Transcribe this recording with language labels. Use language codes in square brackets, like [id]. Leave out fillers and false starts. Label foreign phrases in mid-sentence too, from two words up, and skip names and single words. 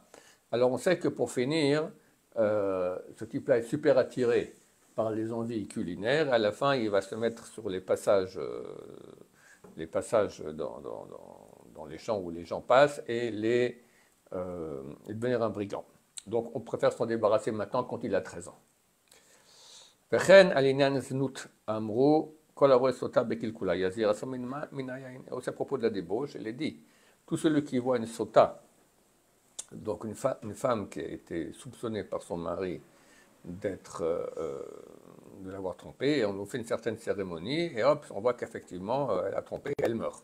[fr] Alors on sait que pour finir, ce type-là est super attiré par les envies culinaires. À la fin, il va se mettre sur les passages dans les champs où les gens passent et devenir un brigand. Donc on préfère s'en débarrasser maintenant quand il a 13 ans. [he] וכן על עניין זנות אמרו, כל הרואה סוטה בקלקולה יזהיר עצמו מן היין. [fr] Aussi à propos de la débauche, il est dit, tout celui qui voit une sota, donc une femme qui a été soupçonnée par son mari de l'avoir trompée, et on nous fait une certaine cérémonie, et hop, on voit qu'effectivement, elle a trompé, elle meurt.